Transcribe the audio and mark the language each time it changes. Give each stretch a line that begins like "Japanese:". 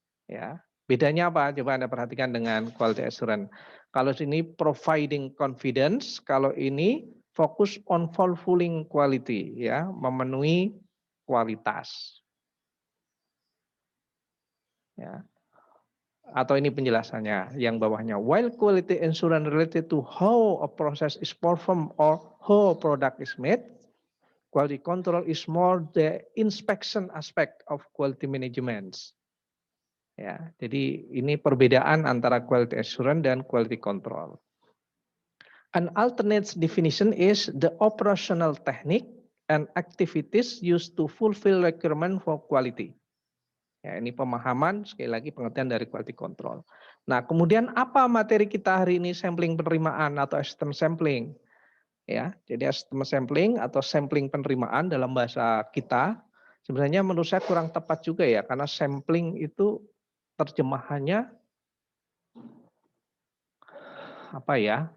Indonesian: Ya, bedanya apa? Coba Anda perhatikan dengan quality assurance. Kalau sini providing confidence, kalau ini fokus
English: on fulfilling quality,
Indonesian: ya, memenuhi kualitas. Ya. Atau ini penjelasannya yang bawahnya.
English: While quality assurance related to how a process is performed or how a product is made, quality control is more the inspection aspect of quality management.
Indonesian: Ya, jadi ini perbedaan antara quality assurance dan quality control.
English: An alternate definition is the operational technique and activities used to fulfill requirement for quality.
Indonesian: Ya, ini pemahaman sekali lagi pengertian dari quality control. Nah, kemudian apa materi kita hari ini sampling penerimaan atau sistem sampling? Ya, jadi sistem sampling atau sampling penerimaan dalam bahasa kita sebenarnya menurut saya kurang tepat juga ya karena sampling itu terjemahannya apa ya?